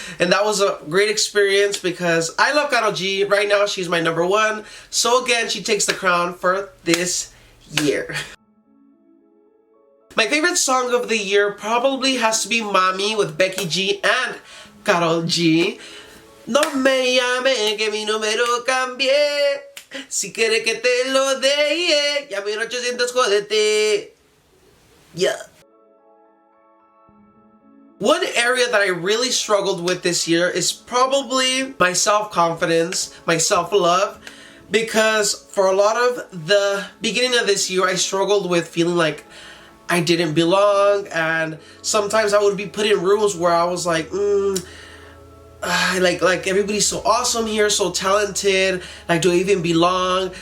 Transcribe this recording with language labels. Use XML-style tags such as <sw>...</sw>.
<en>And that was a great experience because I love Karol G. Right now, she's my number one. So again, she takes the crown for this year. My favorite song of the year probably has to be Mami with Becky G and Karol G.</en> <es>No me llame que mi número cambie. Si quiere que te lo dé, llame 800, jódete.</es> <en>Yeah. One area that I really struggled with this year is probably my self-confidence, my self-love, because for a lot of the beginning of this year, I struggled with feeling like I didn't belong, and sometimes I would be put in rooms where I was like, like everybody's so awesome here, so talented, like do I even belong?</en>